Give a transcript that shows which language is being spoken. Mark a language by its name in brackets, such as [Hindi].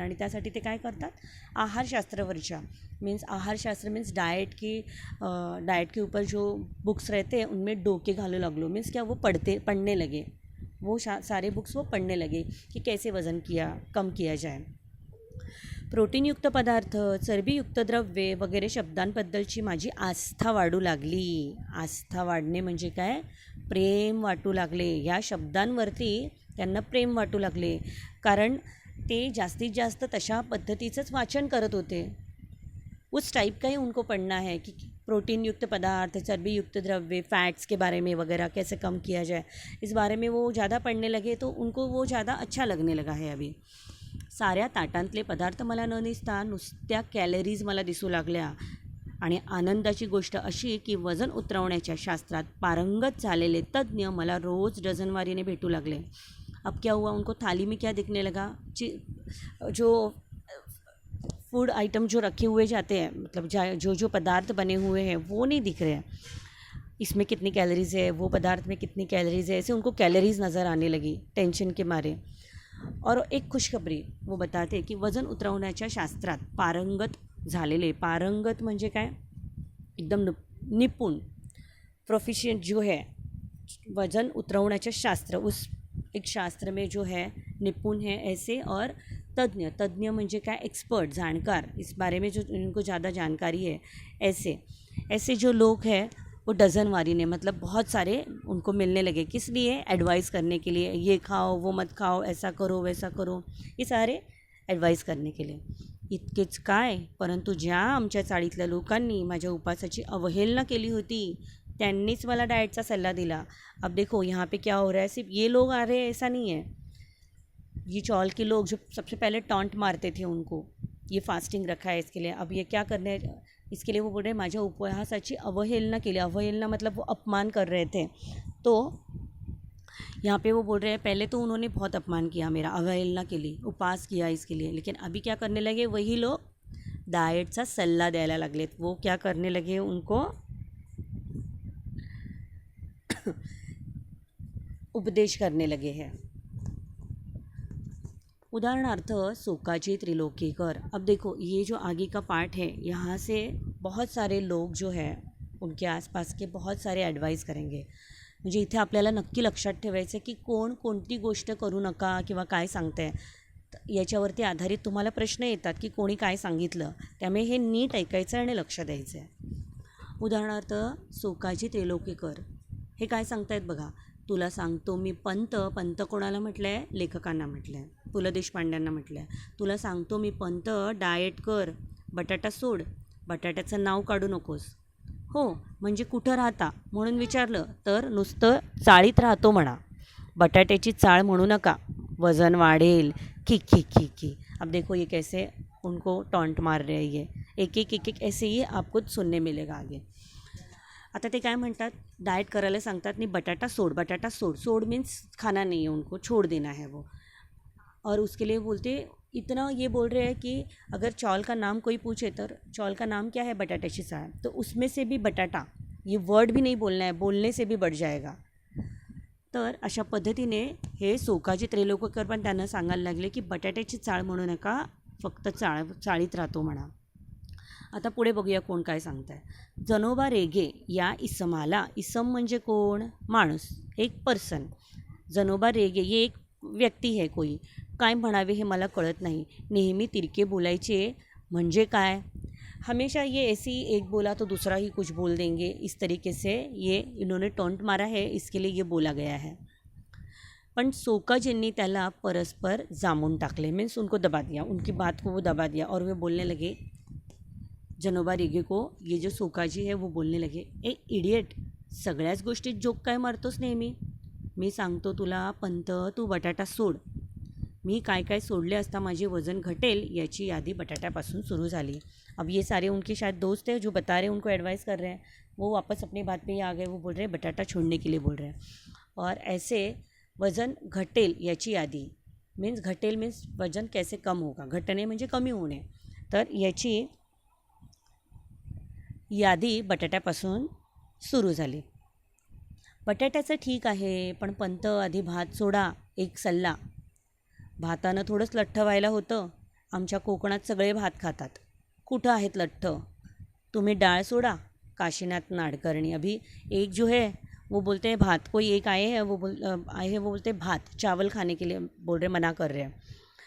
[Marathi] आणि त्यासाठी ते काय करतात, आहारशास्त्रावरच्या, [Hindi] मीन्स आहारशास्त्र मीन्स डाइट के ऊपर जो बुक्स रहते हैं उनमें डोके घालने लगलो, मीन्स क्या, वो पढ़ने लगे, वो सारे बुक्स वो पढ़ने लगे कि कैसे वज़न कम किया जाए। [Marathi] प्रोटीनयुक्त पदार्थ, चरबीयुक्त द्रव्ये वगैरे शब्दांबद्दलची माझी आस्था वाढू लागली। आस्था वाढणे म्हणजे काय, प्रेम वाटू लागले, या शब्दांवरती त्यांना प्रेम वाटू लागले, कारण ते जास्तीत जास्त तशा पद्धतीचंच वाचन करत होते। [Hindi] उस टाइप का ही उनको पढ़ना है कि प्रोटीन युक्त पदार्थ, चर्बी युक्त द्रव्य, फैट्स के बारे में वगैरह कैसे कम किया जाए, इस बारे में वो ज़्यादा पढ़ने लगे, तो उनको वो ज़्यादा अच्छा लगने लगा है अभी। [Marathi] साऱ्या ताटांतले पदार्थ मला न दिसता नुसत्या कॅलरीज मला दिसू लागल्या। आणि आनंदाची गोष्ट अशी की वजन उतरवण्याच्या शास्त्रात पारंगत झालेले तज्ज्ञ मला रोज डझनवारीने भेटू लागले। [Hindi] अब क्या हुआ, उनको थाली में क्या दिखने लगा, जो फूड आइटम जो रखे हुए जाते हैं, मतलब जो पदार्थ बने हुए हैं वो नहीं दिख रहे हैं, इसमें कितनी कैलोरीज़ है, वो पदार्थ में कितनी कैलोरीज़ है, ऐसे उनको कैलोरीज़ नज़र आने लगी टेंशन के मारे। और एक खुशखबरी वो बताते कि [Marathi] वजन उतरवण्याच्या शास्त्रात पारंगत झालेले, पारंगत म्हणजे काय, एकदम निपुण, [Hindi] प्रोफिशिएंट जो है [Marathi] वजन उतरवण्याचे शास्त्र, [Hindi] उस एक शास्त्र में जो है निपुण है ऐसे, और [Marathi] तज्ञ म्हणजे काय, [Hindi] एक्सपर्ट, जानकार, इस बारे में जो इनको ज़्यादा जानकारी है, ऐसे जो लोग हैं वो डज़नवारी ने, मतलब बहुत सारे उनको मिलने लगे। किस लिए, एडवाइस करने के लिए, ये खाओ वो मत खाओ, ऐसा करो वैसा करो, ये सारे ॲडवाईस करने के लिए। [Marathi] इतकेच काय, परंतु ज्या आमच्या चाळीतल्या लोकांनी माझ्या उपासाची अवहेलना केली होती त्यांनीच मला डाएटचा सल्ला दिला। [Hindi] अब देखो यहाँ पे क्या हो रहा है, सिर्फ ये लोग आ रहे हैं ऐसा नहीं है, ये चौल के लोग जो सबसे पहले टॉन्ट मारते थे उनको, ये फास्टिंग रखा है इसके लिए, अब ये क्या करने, इसके लिए वो बोल रहे [Marathi] माझ्या उपवासाची अवहेलना केली। [Hindi] अवहेलना मतलब वो अपमान कर रहे थे, तो यहाँ पे वो बोल रहे हैं पहले तो उन्होंने बहुत अपमान किया मेरा, अवहेलना के लिए, उपवास किया इसके लिए, लेकिन अभी क्या करने लगे, वही लोग [Marathi] डाएटचा सल्ला द्यायला लागलेत। [Hindi] वो क्या करने लगे, उनको उपदेश करने लगे हैं। [Marathi] उदाहरणार्थ शोकाची त्रिलोकीकर। [Hindi] अब देखो ये जो आगे का पार्ट है, यहाँ से बहुत सारे लोग जो है उनके आसपास के बहुत सारे ॲडवाईस करेंगे. [Marathi] म्हणजे इथे आपल्याला नक्की लक्षात ठेवायचं की कोण कोणती गोष्ट करू नका किंवा काय सांगते याच्यावरती आधारित तुम्हाला प्रश्न येतात की कोणी काय सांगितलं. त्यामुळे हे नीट ऐकायचं आणि लक्ष द्यायचं आहे. उदाहरणार्थ शोकाची त्रिलोकीकर हे काय सांगतायत बघा. तुला सांगतो मी पंत. पंत कोणाला म्हटलं आहे? लेखकांना म्हटलं आहे, पु ल देशपांड्यांना म्हटलं आहे. तुला सांगतो मी पंत, डाएट कर, बटाटा सोड, बटाट्याचं नाव काढू नकोस. हो म्हणजे कुठं राहता म्हणून विचारलं तर नुसतं चाळीत राहतो म्हणा. बटाट्याची चाळ म्हणू नका, वजन वाढेल. की की की की. [Hindi] अब देखो ये कैसे उनको टॉन्ट मार रही है. एक एक एक एक ऐसे ही आपको सुनने मिलेगा आगे. [Marathi] आता ते काय म्हणतात, डाएट करायला सांगतात आणि बटाटा सोड. बटाटा सोड. [Hindi] सोड मीन्स खाना नहीं है उनको, छोड़ देना है वो. और उसके लिए बोलते इतना ये बोल रहे हैं कि अगर चौल का नाम कोई पूछे तर चौल का नाम क्या है? [Marathi] बटाट्याची चाळ. [Hindi] तो उसमें से भी बटाटा ये वर्ड भी नहीं बोलना है, बोलने से भी बढ़ जाएगा. [Marathi] तर अशा पद्धतीने हे शोकाची त्रिलोकीकर पण त्यांना सांगायला लागले की बटाट्याची चाळ म्हणू नका, फक्त चाळीत राहतो म्हणा. आता पुढे बघूया कोण काय सांगत आहे. जनोबा रेगे या इसमाला. इसम म्हणजे कोण? माणूस, एक पर्सन. [Hindi] जनोबा रेगे ये एक व्यक्ती है कोई. [Marathi] काय म्हणावे हे मला कळत नाही. नेहमी तिरके बोलायचे म्हणजे काय? [Hindi] हमेशा ये ऐसे ही एक बोला तो दूसरा ही कुछ बोल देंगे. इस तरीके से ये इन्होंने टॉन्ट मारा है, इसके लिए ये बोला गया है. [Marathi] पण शोकाजींनी त्याला परस्पर जामून टाकले. [Hindi] मीन्स उनको दबा दिया, उनकी बात को वो दबा दिया. और वे बोलने लगे जनोबा रेगे को. ये जो शोकाजी है वो बोलने लगे, ए इडियट, [Marathi] सगळ्याच गोष्टीत जोक काय मारतोस नेहमी? मी सांगतो तुला पंत, तू बटाटा सोड. मी काय काय सोडले असता माझे वजन घटेल याची यादी बटाट्यापासून सुरू झाली. [Hindi] अब ये सारे उनके शायद दोस्त हैं जो बता रहे हैं, उनको एडवाइस कर रहे हैं. वो वापस अपनी बात पे ही आ गए. वो बोल रहे हैं बटाटा छोड़ने के लिए बोल रहे हैं. और ऐसे [Marathi] वज़न घटेल याची यादी. [Hindi] मीन्स घटेल मीन्स वजन कैसे कम होगा. [Marathi] घटणे म्हणजे कमी होणे. तर याची यादी बटाट्यापासून सुरू झाली. बटाट्याचं ठीक आहे, पण पंत आधी भात सोडा. एक सल्ला. भातानं थोडंच लठ्ठ व्हायला होतं. आमच्या कोकणात सगळे भात खातात. कुठं आहेत लठ्ठ? तुम्ही डाळ सोडा. काशीनाथ नाडकर्णी. [Hindi] अभी एक जो है वो बोलते हैं भात. कोई एक आए हैं वो बोलते हैं भात, चावल खाने के लिए बोल रहे, मना कर रहे हैं.